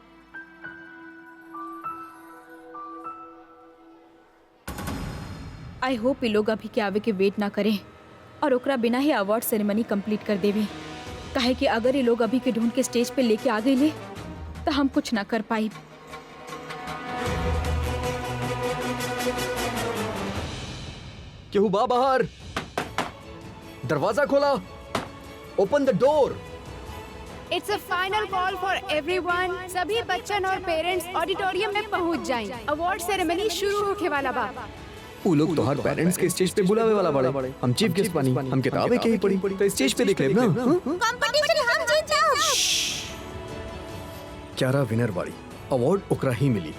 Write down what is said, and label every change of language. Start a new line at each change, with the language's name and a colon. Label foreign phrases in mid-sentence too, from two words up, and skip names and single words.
English: I hope
Bhojpuri: ये लोग अभी के आवे के वेट ना करें और ओकरा बिना ही
English: award ceremony complete
Bhojpuri: कर देवे, काहे कि अगर ये लोग अभी के ढूंढ के स्टेज पे लेके आ गए तो हम कुछ ना कर पाई। केहू बा बाहर? दरवाजा खोला।
English: open the door. it's a final call for everyone.
Bhojpuri: सभी बच्चन और पेरेंट्स ऑडिटोरियम में पहुंच जाएं।
English: award ceremony
Bhojpuri: शुरू होके वाला बा। वो लोग तो हर पेरेंट्स के स्टेज पे बुलावे वाला बड़े। हम
English: chief guest
Bhojpuri: बनी, हम किताबें के ही पढ़ी तो स्टेज पे देख लेब ना। कंपटीशन हम जीत जाओ। क्यारा विनर बाड़ी, अवार्ड ओकरा ही मिली।